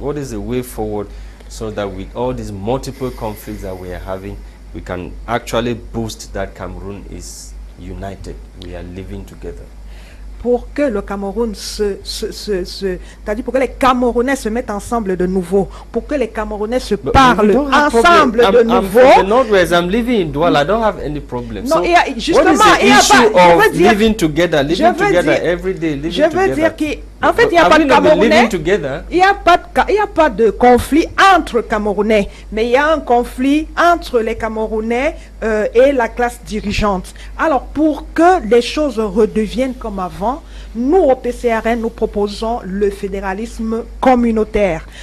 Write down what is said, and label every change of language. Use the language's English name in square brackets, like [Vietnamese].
[English] What is the way forward so that with all these multiple conflicts that we are having, we can actually boost that Cameroon is united, we are living together? [French] Pour que le Cameroun c'est-à-dire pour que les Camerounais se mettent ensemble de nouveau, pour que les Camerounais se parlent ensemble de nouveau. [English] I'm from the Northwest, I'm living in Douala, I don't have any problem. [French] Non, [English] so [French] justement, [English] what is the issue of living together every day, living together? [French] Je veux dire En fait, il n'y a pas de Camerounais. Il n'y a pas de conflit entre Camerounais, mais il y a un conflit entre les Camerounais et la classe dirigeante. Alors, pour que les choses redeviennent comme avant, nous, au PCRN, nous proposons le fédéralisme communautaire.